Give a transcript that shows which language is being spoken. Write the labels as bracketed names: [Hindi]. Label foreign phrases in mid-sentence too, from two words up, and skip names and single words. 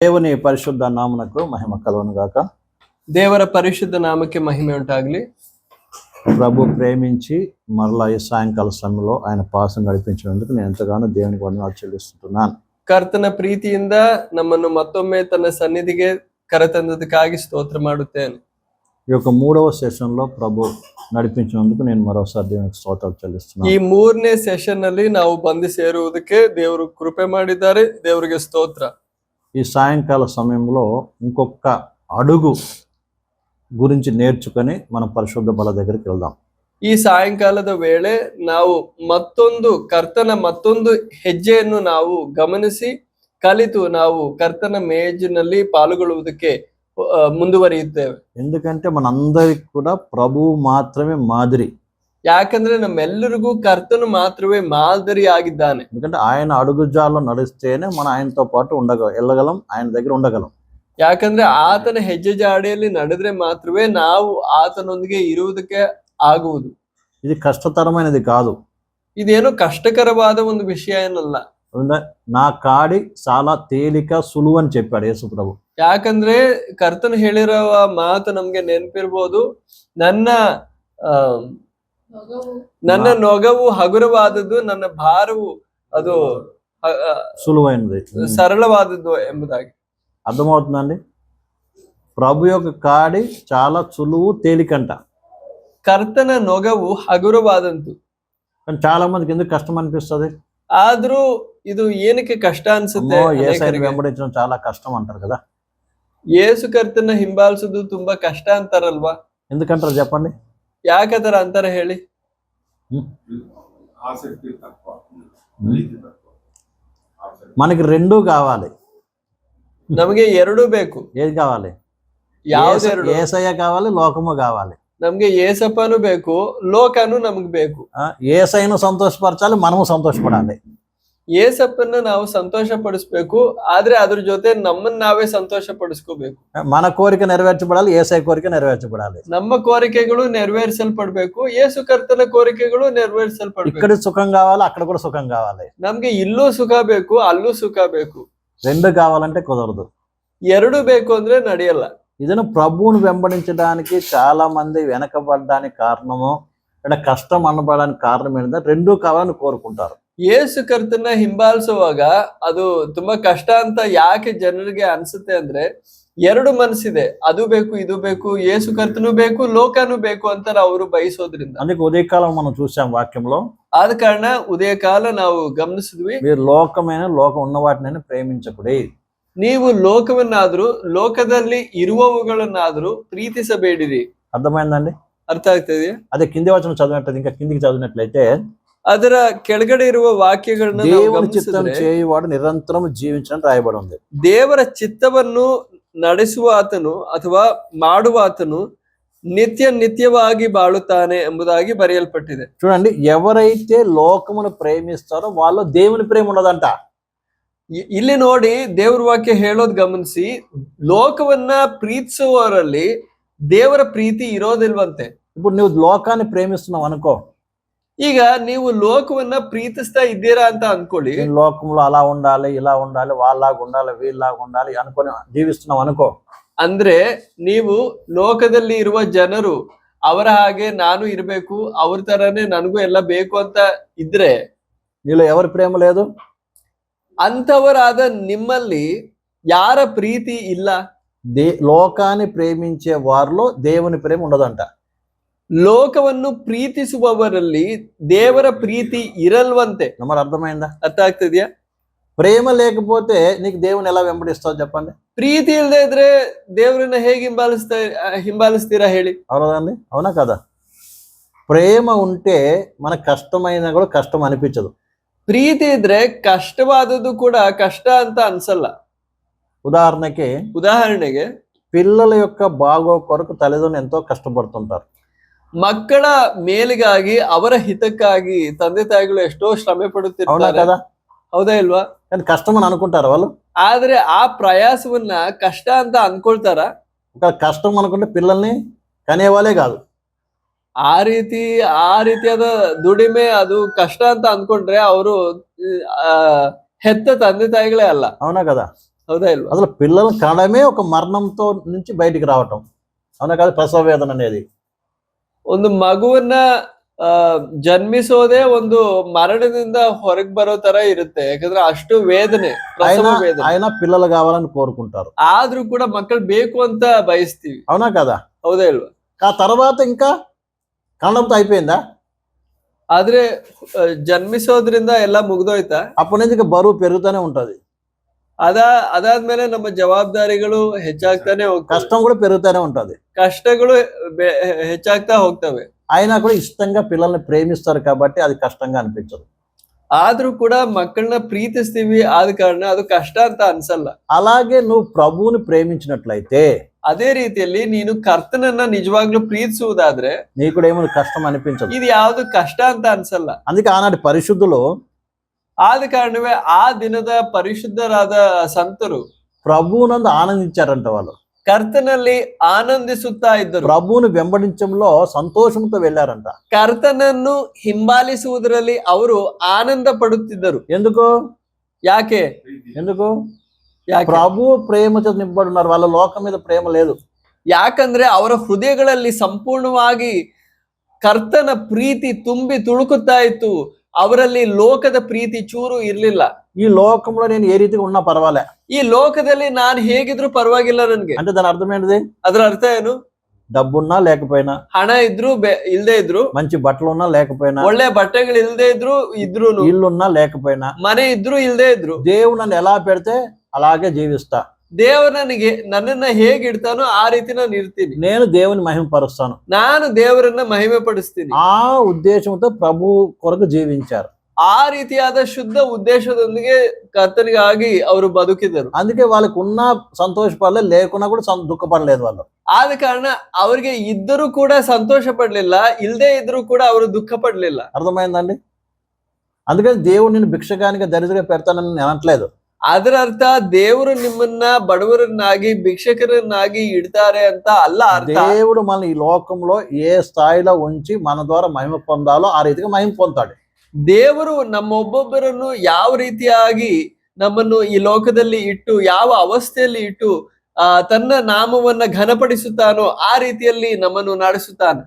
[Telugu] దేవుని పరిశుద్ధ నామమునకు మహిమ కలుగును గాక. [Kannada] ದೇವರ ಪರಿಶುದ್ಧ ನಾಮಕ್ಕೆ ಮಹಿಮೆ ಉಂಟಾಗಲಿ. [Telugu] ప్రభు ప్రేమించి మరలా ఈ సాయంకాల సమయంలో ఆయన పాసం నడిపించినందుకు నేను ఎంతగానో దేవునికి వందనాలు చెల్లిస్తున్నాను. [Kannada] ಕರ್ತನ ಪ್ರೀತಿಯಿಂದ ನಮ್ಮನ್ನು ಮತ್ತೊಮ್ಮೆ ತನ್ನ ಸನ್ನಿಧಿಗೆ ಕರೆತಂದದಕ್ಕಾಗಿ ಸ್ತೋತ್ರ ಮಾಡುತ್ತೇನೆ. [Telugu] ఈ యొక్క 3వ సెషన్లో ప్రభు నడిపించినందుకు నేను మరోసారి దేవునికి స్తోత్రాలు చెల్లిస్తున్నాను. [Kannada] ಈ 3ನೇ ಸೆಷನ್ ಅಲ್ಲಿ ನಾವು ಬಂದು ಸೇರುವುದಕ್ಕೆ ದೇವರು ಕೃಪೆ ಮಾಡಿದ್ದಾರೆ. ದೇವರಿಗೆ ಸ್ತೋತ್ರ. [Telugu] ఈ సాయంకాల సమయంలో ఇంకొక అడుగు గురించి నేర్చుకొని మనం పరిశుద్ధ బల దగ్గరికి వెళ్దాం. [Kannada] ಈ ಸಾಯಂಕಾಲದ ವೇಳೆ ನಾವು ಕರ್ತನ ಮತ್ತೊಂದು ಹೆಜ್ಜೆಯನ್ನು ನಾವು ಗಮನಿಸಿ ಕಲಿತು ನಾವು ಕರ್ತನ ಮೇಜಿನಲ್ಲಿ ಪಾಲ್ಗೊಳ್ಳುವುದಕ್ಕೆ ಮುಂದುವರಿಯುತ್ತೇವೆ. [Telugu] ఎందుకంటే మనందరికి కూడా ప్రభువు మాత్రమే మాదిరి. [Kannada] ಯಾಕಂದ್ರೆ ನಮ್ಮೆಲ್ಲರಿಗೂ ಕರ್ತನು ಮಾತ್ರವೇ ಮಾದರಿ ಆಗಿದ್ದಾನೆ. [Telugu] ఎందుకంటే ఆయన అడుగుజాల్లో నడిస్తేనే మనం ఆయనతో పాటు వెళ్ళగలం, ఆయన దగ్గర ఉండగలం. [Kannada] ಯಾಕಂದ್ರೆ ಆತನ ಹೆಜ್ಜೆ ಜಾಡಿಯಲ್ಲಿ ನಡೆದ್ರೆ ಮಾತ್ರವೇ ನಾವು ಆತನೊಂದಿಗೆ ಇರುವುದಕ್ಕೆ ಆಗುವುದು. [Telugu] ఇది కష్టతరమైనది కాదు. [Kannada] ಇದೇನು ಕಷ್ಟಕರವಾದ ಒಂದು ವಿಷಯ ಏನಲ್ಲ. [Telugu] నా కాడి చాలా తేలిక సులువు అని చెప్పాడు యేసు ప్రభు. [Kannada] ಯಾಕಂದ್ರೆ ಕರ್ತನು ಹೇಳಿರುವ ಮಾತು ನಮ್ಗೆ ನೆನಪಿರ್ಬೋದು. ನನ್ನ ನೊಗವು ಹಗುರವಾದದ್ದು, ನನ್ನ ಭಾರವು ಅದು [Telugu] సులువైనది, [Kannada] సరళವಾದದ್ದು ಎಂಬುದಾಗಿ [Telugu] అర్థమవుతుందండి. ప్రభు యొక్క కాడి చాలా సులువు తేలికంట. [Kannada] ಕರ್ತನ ನೊಗವು ಹಗುರವಾದಂತು. [Telugu] కానీ చాలా మందికి ఎందుకు కష్టం అనిపిస్తుంది? [Kannada] ಆದ್ರೂ ಇದು ಏನಕ್ಕೆ ಕಷ್ಟ ಅನ್ಸುತ್ತೆ? [Telugu] వెంబడించడం చాలా కష్టం అంటారు కదా. [Kannada] ಯೇಸು ಕರ್ತನ ಹಿಂಬಾಲಿಸೋದು ತುಂಬಾ ಕಷ್ಟ ಅಂತಾರಲ್ವಾ? [Telugu] ఎందుకంటారు చెప్పండి? [Kannada] ಯಾಕತರ ಅಂತಾರ ಹೇಳಿ? [Telugu] మనకి రెండు కావాలి. [Kannada] ನಮಗೆ ಎರಡೂ ಬೇಕು. [Telugu] ఏది కావాలి? [Kannada] ಯಾವ್ದೆರಡು? [Telugu] యేసయ్య కావాలి, లోకము కావాలి. [Kannada] ನಮ್ಗೆ ಏಸಪ್ಪನು ಬೇಕು, ಲೋಕನು ನಮ್ಗೆ ಬೇಕು. [Telugu] యేసయ్యను సంతోషపరచాలి, మనము సంతోషపడాలి. [Kannada] ಏಸಪ್ಪನ್ನ ನಾವು ಸಂತೋಷ ಪಡಿಸ್ಬೇಕು, ಆದ್ರೆ ಅದ್ರ ಜೊತೆ ನಮ್ಮನ್ನ ನಾವೇ ಸಂತೋಷ ಪಡಿಸ್ಕೋಬೇಕು. [Telugu] మన కోరిక నెరవేర్చబడాలి, యేసయ్య కోరిక నెరవేర్చబడాలి. [Kannada] ನಮ್ಮ ಕೋರಿಕೆಗಳು ನೆರವೇರಿಸಲ್ಪಡ್ಬೇಕು, ಯೇಸು ಕರ್ತನ ಕೋರಿಕೆಗಳು ನೆರವೇರಿಸಲ್ಪಡ್ಬೇಕು. [Telugu] ఇక్కడ సుఖం కావాలి, అక్కడ కూడా సుఖం కావాలి. [Kannada] ನಮ್ಗೆ ಇಲ್ಲೂ ಸುಖ ಬೇಕು, ಅಲ್ಲೂ ಸುಖ ಬೇಕು. [Telugu] రెండు కావాలంటే కుదరదు. [Kannada] ಎರಡು ಬೇಕು ಅಂದ್ರೆ ನಡೆಯಲ್ಲ. [Telugu] ಇದನ್ನು ప్రభువును వెంబడించడానికి చాలా మంది వెనకబడడానికి కారణము, అంటే కష్టం అనబడడానికి కారణం ఏంటంటే రెండు ಕಾవాలని కోరుకుంటారు. [Kannada] ಯೇಸು ಕರ್ತನ ಹಿಂಬಾಲಿಸುವಾಗ ಅದು ತುಂಬಾ ಕಷ್ಟ ಅಂತ ಯಾಕೆ ಜನರಿಗೆ ಅನ್ಸುತ್ತೆ ಅಂದ್ರೆ, ಎರಡು ಮನಸ್ಸಿದೆ, ಅದು ಬೇಕು ಇದು ಬೇಕು, ಯೇಸು ಕರ್ತನು ಬೇಕು, ಲೋಕನು ಬೇಕು ಅಂತ ಅವರು ಬಯಸೋದ್ರಿಂದ. [Telugu] అందుకే ఉదయకాలం మనం చూసాం వాక్యంలో. [Kannada] ಆದ ಕಾರಣ ಉದಯ ಕಾಲ ನಾವು ಗಮನಿಸಿದ್ವಿ. [Telugu] మీరు లోకం ఉన్న వాటిని ప్రేమించకుడి. [Kannada] ನೀವು ಲೋಕವನ್ನಾದ್ರೂ ಲೋಕದಲ್ಲಿ ಇರುವವುಗಳನ್ನಾದ್ರೂ ಪ್ರೀತಿಸಬೇಡಿರಿ. [Telugu] అర్థమైందండి? [Kannada] ಅರ್ಥ ಆಗ್ತದೆಯಾ? [Telugu] అదే కింది వచనం చదివినట్లయితే, ఇంకా కిందికి చదివినట్లయితే, [Kannada] ಅದರ ಕೆಳಗಡೆ ಇರುವ ವಾಕ್ಯಗಳನ್ನ [Telugu] దేవుని చిత్తం చేయువాడు నిరంతరం జీవించడం రాయబడి ఉంది. [Kannada] ದೇವರ ಚಿತ್ತವನ್ನು ನಡೆಸುವ ಆತನು ಅಥವಾ ಮಾಡುವ ಆತನು ನಿತ್ಯವಾಗಿ ಬಾಳುತ್ತಾನೆ ಎಂಬುದಾಗಿ ಬರೆಯಲ್ಪಟ್ಟಿದೆ. [Telugu] చూడండి, ఎవరైతే లోకమును ప్రేమిస్తారో వాళ్ళు దేవుని ప్రేమ ఉండదంట. [Kannada] ಇಲ್ಲಿ ನೋಡಿ, ದೇವ್ರ ವಾಕ್ಯ ಹೇಳೋದ್ ಗಮನಿಸಿ, ಲೋಕವನ್ನ ಪ್ರೀತಿಸುವವರಲ್ಲಿ ದೇವರ ಪ್ರೀತಿ ಇರೋದಿಲ್ವಂತೆ. [Telugu] ఇప్పుడు నువ్వు లోకాన్ని ప్రేమిస్తున్నావు అనుకో. [Kannada] ಈಗ ನೀವು ಲೋಕವನ್ನ ಪ್ರೀತಿಸ್ತಾ ಇದ್ದೀರಾ ಅಂತ ಅನ್ಕೊಳ್ಳಿ. [Telugu] లోకంలో అలా ఉండాలి, ఇలా ఉండాలి, వాళ్ళలాగా ఉండాలి, వీళ్ళలాగా ఉండాలి అనుకొని జీవిస్తున్నావు అనుకో. [Kannada] ಅಂದ್ರೆ ನೀವು ಲೋಕದಲ್ಲಿ ಇರುವ ಜನರು ಅವರ ಹಾಗೆ ನಾನು ಇರ್ಬೇಕು, ಅವ್ರ ತರನೇ ನನಗೂ ಎಲ್ಲ ಬೇಕು ಅಂತ ಇದ್ರೆ, [Telugu] నీలో ఎవరి ప్రేమ లేదు? [Kannada] ಅಂತವರಾದ ನಿಮ್ಮಲ್ಲಿ ಯಾರ ಪ್ರೀತಿ ಇಲ್ಲ? [Telugu] లోకాన్ని ప్రేమించే వారిలో దేవుని ప్రేమ ఉండదంట. [Kannada] ಲೋಕವನ್ನು ಪ್ರೀತಿಸುವವರಲ್ಲಿ ದೇವರ ಪ್ರೀತಿ ಇರಲ್ವಂತೆ. [Telugu] మరి అర్థమైందా? [Kannada] ಅರ್ಥ ಆಗ್ತದ್ಯಾ? [Telugu] ప్రేమ లేకపోతే నీకు దేవుని ఎలా వెంబడిస్తావు చెప్పండి? [Kannada] ಪ್ರೀತಿ ಇಲ್ಲದೆ ಇದ್ರೆ ದೇವರನ್ನ ಹೇಗೆ ಹಿಂಬಾಲಿಸ್ತೀರಾ ಹೇಳಿ? [Telugu] అవునండి, అవునా కదా? ప్రేమ ఉంటే మనకు కష్టమైన కూడా కష్టం అనిపించదు. [Kannada] ಪ್ರೀತಿ ಇದ್ರೆ ಕಷ್ಟವಾದದ್ದು ಕೂಡ ಕಷ್ಟ ಅಂತ ಅನ್ಸಲ್ಲ. ಉದಾಹರಣೆಗೆ [Telugu] పిల్లల యొక్క బాగో కొరకు తల్లిదండ్రులు ఎంతో కష్టపడుతుంటారు. [Kannada] ಮಕ್ಕಳ ಮೇಲಿಗಾಗಿ, ಅವರ ಹಿತಕ್ಕಾಗಿ ತಂದೆ ತಾಯಿಗಳು ಎಷ್ಟೋ ಶ್ರಮೆ ಪಡುತ್ತಿರ್ತಾರೆ [Telugu] కదా? [Kannada] ಹೌದಾ ಇಲ್ವಾ? [Telugu] కానీ ಕಷ್ಟ అని అనుకుంటారు వాళ్ళు. [Kannada] ಆದ್ರೆ ಆ ಪ್ರಯಾಸವನ್ನ ಕಷ್ಟ ಅಂತ ಅನ್ಕೊಳ್ತಾರ? [Telugu] కష్టం అనుకుంటే పిల్లల్ని కనేవాళ్ళే కాదు. [Kannada] ಆ ರೀತಿಯಾದ ದುಡಿಮೆ ಅದು ಕಷ್ಟ ಅಂತ ಅನ್ಕೊಂಡ್ರೆ ಅವರು ಹೆತ್ತ ತಂದೆ ತಾಯಿಗಳೇ ಅಲ್ಲ. [Telugu] అవునా కదా? [Kannada] ಹೌದಾ ಇಲ್ವಾ? [Telugu] అసలు పిల్లలు కనడమే ఒక మరణంతో నుంచి బయటికి రావటం, అవునా కాదు? ప్రసవ వేదన అనేది [Kannada] ಒಂದು ಮಗುವನ್ನ ಜನ್ಮಿಸೋದೇ ಒಂದು ಮರಣದಿಂದ ಹೊರಗ್ ಬರೋ ತರ ಇರುತ್ತೆ. ಯಾಕಂದ್ರೆ ಅಷ್ಟು ವೇದನೆ, ಪ್ರಸವ ವೇದನೆ. [Telugu] ఆయన పిల్లలు కావాలని కోరుకుంటారు, [Kannada] ಆದ್ರೂ ಕೂಡ ಮಕ್ಕಳು ಬೇಕು ಅಂತ ಬಯಸ್ತೀವಿ, [Telugu] అవునా కదా? [Kannada] ಹೌದಾ ಇಲ್ವಾ? [Telugu] ఆ తర్వాత ఇంకా కనడంతో అయిపోయిందా? [Kannada] ಆದ್ರೆ ಜನ್ಮಿಸೋದ್ರಿಂದ ಎಲ್ಲ ಮುಗ್ದೋಯ್ತಾ? [Telugu] అప్పటి నుంచి ఇంకా బరువు పెరుగుతూనే ఉంటది, [Kannada] ಅದಾದ್ಮೇಲೆ ನಮ್ಮ ಜವಾಬ್ದಾರಿಗಳು ಹೆಚ್ಚಾಗ್ತಾನೆ ಹೋಗ್ತವೆ, [Telugu] కష్టం కూడా పెరుగుతూనే ఉంటది. [Kannada] ಕಷ್ಟಗಳು ಹೆಚ್ಚಾಗ್ತಾ ಹೋಗ್ತವೆ. [Telugu] అయినా కూడా ఇష్టంగా పిల్లల్ని ప్రేమిస్తారు కాబట్టి అది కష్టంగా అనిపించదు. [Kannada] ಆದ್ರೂ ಕೂಡ ಮಕ್ಕಳನ್ನ ಪ್ರೀತಿಸ್ತೀವಿ, ಆದ ಕಾರಣ ಅದು ಕಷ್ಟ ಅಂತ ಅನ್ಸಲ್ಲ. [Telugu] అలాగే నువ్వు ప్రభువుని ప్రేమించినట్లయితే, [Kannada] ಅದೇ ರೀತಿಯಲ್ಲಿ ನೀನು ಕರ್ತನನ್ನ ನಿಜವಾಗ್ಲೂ ಪ್ರೀತಿಸುವುದಾದ್ರೆ [Telugu] నీకు కూడా ఏమైనా కష్టం అనిపించదు. [Kannada] ಇದು ಯಾವ್ದು ಕಷ್ಟ ಅಂತ ಅನ್ಸಲ್ಲ. [Telugu] అందుకే ఆనాటి పరిశుద్ధులు [Kannada] ಆದ ಕಾರಣವೇ ಆ ದಿನದ ಪರಿಶುದ್ಧರಾದ ಸಂತರು [Telugu] ప్రభువునందు ఆనందించారంట. వాళ్ళు [Kannada] ಕರ್ತನಲ್ಲಿ ಆನಂದಿಸುತ್ತಾ ಇದ್ದರು, [Telugu] ప్రభువుని వెంబడించడంలో సంతోషంతో వెళ్ళారంట. [Kannada] ಕರ್ತನನ್ನು ಹಿಂಬಾಲಿಸುವುದರಲ್ಲಿ ಅವರು ಆನಂದ ಪಡುತ್ತಿದ್ದರು. [Telugu] ఎందుకు [Kannada] ಯಾಕೆ? [Telugu] ఎందుకు? [Kannada] ಯಾಕೆ? [Telugu] ప్రభు ప్రేమతో నింపబడి ఉన్నారు, వాళ్ళ లోకం మీద ప్రేమ లేదు. [Kannada] ಯಾಕಂದ್ರೆ ಅವರ ಹೃದಯಗಳಲ್ಲಿ ಸಂಪೂರ್ಣವಾಗಿ ಕರ್ತನ ಪ್ರೀತಿ ತುಂಬಿ ತುಳುಕುತ್ತಾ ಇತ್ತು. ಅವರಲ್ಲಿ ಲೋಕದ ಪ್ರೀತಿ ಚೂರು ಇರ್ಲಿಲ್ಲ. [Telugu] ఈ లోకంలో నేను ఏ రీతిగా ఉన్నా పర్వాలే, [Kannada] ಈ ಲೋಕದಲ್ಲಿ ನಾನು ಹೇಗಿದ್ರು ಪರವಾಗಿಲ್ಲ ನನ್ಗೆ. [Telugu] అంటే దాని అర్థం ఏంటిది? [Kannada] ಅದ್ರ ಅರ್ಥ ಏನು? [Telugu] డబ్బున్నా లేకపోయినా, [Kannada] ಹಣ ಇದ್ರು ಇಲ್ದೇ ಇದ್ರು, [Telugu] మంచి బట్టలు ఉన్నా లేకపోయినా, [Kannada] ಒಳ್ಳೆ ಬಟ್ಟೆಗಳು ಇಲ್ದೇ ಇದ್ರು, [Telugu] ఇల్లున్నా లేకపోయినా, [Kannada] ಮನೆ ಇದ್ರು ಇಲ್ದೇ ಇದ್ರು, [Telugu] దేవుడు నన్ను ఎలా పెడితే అలాగే జీవిస్తా. [Kannada] ದೇವರು ನನ್ನನ್ನ ಹೇಗಿಡ್ತಾನೋ ಆ ರೀತಿ ನಾನು ಇರ್ತೀನಿ. [Telugu] నేను దేవుని మహిమపరుస్తాను. [Kannada] ನಾನು ದೇವರನ್ನ ಮಹಿಮೆ ಪಡಿಸ್ತೀನಿ. [Telugu] ఆ ఉద్దేశంతో ప్రభు కొరకు జీవించారు. [Kannada] ಆ ರೀತಿಯಾದ ಶುದ್ಧ ಉದ್ದೇಶದೊಂದಿಗೆ ಕರ್ತನಿಗಾಗಿ ಅವರು ಬದುಕಿದರು. [Telugu] అందుకే వాళ్ళకు ఉన్న సంతోషపడలేదు, లేకున్నా కూడా దుఃఖపడలేదు వాళ్ళు. [Kannada] ಆದ ಕಾರಣ ಅವ್ರಿಗೆ ಇದ್ದರೂ ಕೂಡ ಸಂತೋಷ ಪಡ್ಲಿಲ್ಲ, ಇಲ್ದೇ ಇದ್ರೂ ಕೂಡ ಅವರು ದುಃಖ ಪಡ್ಲಿಲ್ಲ. [Telugu] అర్థమైందండి? అందుకని దేవుడు నిన్ను భిక్షగానిగా దరిద్రంగా పెడతానని నేను అనట్లేదు. [Kannada] ಅದರ ಅರ್ಥ ದೇವರು ನಿಮ್ಮನ್ನ ಬಡವರನ್ನಾಗಿ ಭಿಕ್ಷಕರನ್ನಾಗಿ ಇಡ್ತಾರೆ ಅಂತ ಅಲ್ಲ ಅರ್ಥ. [Telugu] దేవుడు మన ఈ లోకంలో ఏ స్థాయిలో ఉంచి మన ద్వారా మహిమ పొందాలో ఆ రీతిగా మహిమ పొందుతాడు. [Kannada] ದೇವರು ನಮ್ಮೊಬ್ಬೊಬ್ಬರನ್ನು ಯಾವ ರೀತಿಯಾಗಿ ನಮ್ಮನ್ನು ಈ ಲೋಕದಲ್ಲಿ ಇಟ್ಟು, ಯಾವ ಅವಸ್ಥೆಯಲ್ಲಿ ಇಟ್ಟು ತನ್ನ ನಾಮವನ್ನ ಘನಪಡಿಸುತ್ತಾನೋ ಆ ರೀತಿಯಲ್ಲಿ ನಮ್ಮನ್ನು ನಡೆಸುತ್ತಾನೆ.